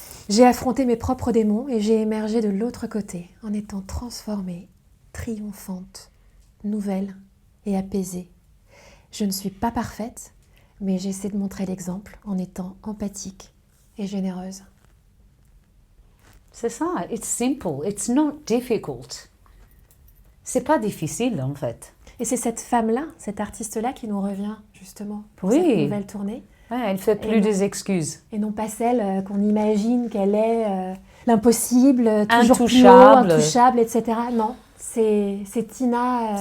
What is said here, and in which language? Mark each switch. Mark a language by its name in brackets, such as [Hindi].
[French] J'ai affronté mes propres démons et j'ai émergé de l'autre côté en étant transformée, triomphante, nouvelle et apaisée. Je ne suis pas parfaite, mais j'essaie de montrer l'exemple en étant empathique et généreuse. C'est ça, [English] it's simple, it's not difficult. [French] C'est pas difficile en fait. Et c'est cette femme-là, cette artiste-là qui nous revient justement pour Oui. cette nouvelle tournée. Ouais, elle fait plus des excuses. Et non pas celle qu'on imagine qu'elle est l'impossible, toujours Intouchable. plus haut, intouchable, etc. Non, c'est Tina.